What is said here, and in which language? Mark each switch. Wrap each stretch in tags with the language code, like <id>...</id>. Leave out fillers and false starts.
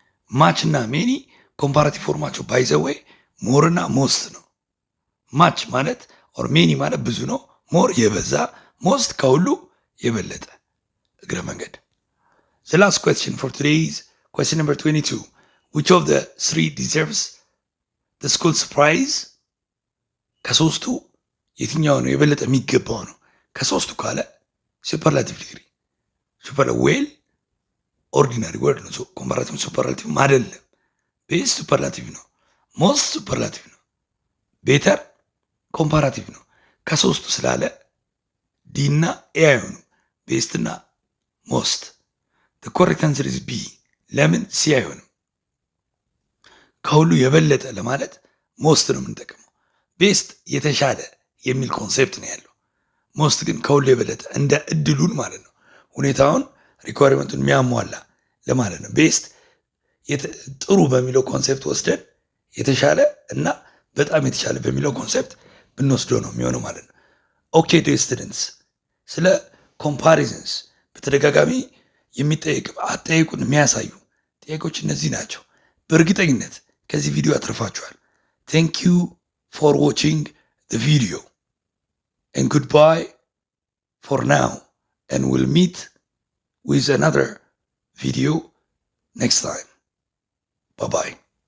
<am>ማች እና ሜኒ ኮምፓራቲቭ ፎርማቸው ባይዘወይ ሞር እና ሞስት ነው። ማች ማለት ኦር ሜኒ ማለት ብዙ ነው፣ ሞር የበዛ፣ ሞስት ከሁሉ የበለጠ እግረ መንገድ።</am> <en>The last question for today is question number 22. Which of the three deserves the school surprise?</en> <am>ከሶስቱ የትኛው ነው የበለጠ የሚገባው ነው? ከሶስቱ ካለ ሱፐርላቲቭ ዲግሪ። ሱፐር ዌል ኦርዲናሪ ወርድ ነው። ኮምፓራቲቭ ሱፐርላቲቭ አይደለም። ቤስ ሱፐርላቲቭ ነው። ሞስት ሱፐርላቲቭ ነው። ቤተር ኮምፓራቲቭ ነው። ከሶስቱ ስላለ ዲ እና ኤ አይሆኑም። ቤስት እና ሞስት።</am> <en>the correct answer is B።</en> <am>ለምን ሲ አይሆንም? ከሁሉ የበለጠ ለማለት ሞስት ነው የምንጠቀመው። ቤስት የተሻለ የሚል ኮንሴፕት ነው ያለው። ሞስት ግን ከሁሉ የበለጠ እንደ እድሉን ማለት ነው፣ ሁኔታውን ሪኳየርመንቱን የሚያሟላ ለማለት ነው። ቤስት ጥሩ በሚለው ኮንሴፕት ወስደን የተሻለ እና በጣም የተሻለ በሚለው ኮንሴፕት ብንወስደው ነው የሚሆነው ማለት ነው።</am> <en>ኦኬ ዲር ስቱደንትስ፣</en> <am>ስለ ኮምፓሪዝንስ በተደጋጋሚ የሚጠየቅ አጠያየቁን የሚያሳዩ ጥያቄዎች እነዚህ ናቸው። በእርግጠኝነት ከዚህ ቪዲዮ አትርፋችኋል።</am> <en>Thank you for watching the video and goodbye for now, and we'll meet with another video next time. Bye bye.</en>